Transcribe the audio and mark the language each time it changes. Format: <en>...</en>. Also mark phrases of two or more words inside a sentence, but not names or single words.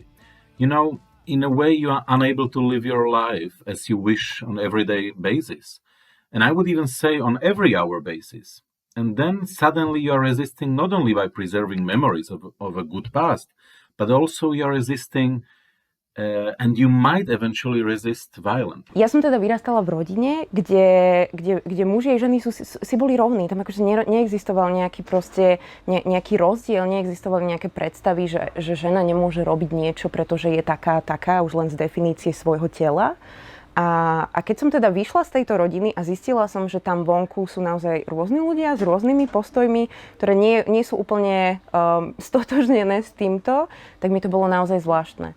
<en>You know, in a way you are unable to live your life as you wish on everyday basis, and I would even say on every hour basis. And then suddenly you are resisting not only by preserving memories of a good past, but also you are resisting and you might eventually resist violence.</en> <sk>Ja som teda vyrastala v rodine, kde muži a ženy si boli rovní. Tam akože neexistoval nejaký rozdiel, neexistovali nejaké predstavy, že žena nemôže robiť niečo, pretože je taká už len z definície svojho tela. A keď som teda vyšla z tejto rodiny a zistila som, že tam vonku sú naozaj rôzni ľudia s rôznymi postojmi, ktoré nie sú úplne stotožnené s týmto, tak mi to bolo naozaj zvláštne.</sk>